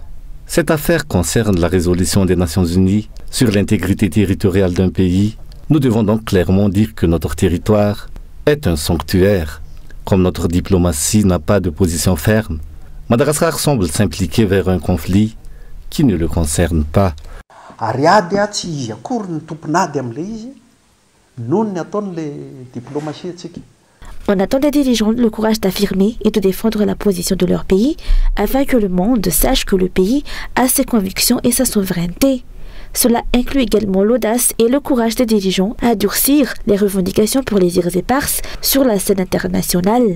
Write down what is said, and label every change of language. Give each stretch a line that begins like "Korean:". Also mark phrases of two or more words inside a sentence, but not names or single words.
French: Cette affaire concerne la résolution des Nations Unies sur l'intégrité territoriale d'un pays. Nous devons donc clairement dire que notre territoire est un sanctuaire. Comme notre diplomatie n'a pas de position ferme, Madagascar semble s'impliquer vers un conflit qui ne le concerne pas.
Malagasy: Ary ady tsy izy akory ny tomponady amin'ilay izy noho ny ataon'ilay diplomatie atsika.
French: On attend des dirigeants le courage d'affirmer et de défendre la position de leur pays afin que le monde sache que le pays a ses convictions et sa souveraineté. Cela inclut également l'audace et le courage des dirigeants à durcir les revendications pour les îles éparses sur la scène internationale.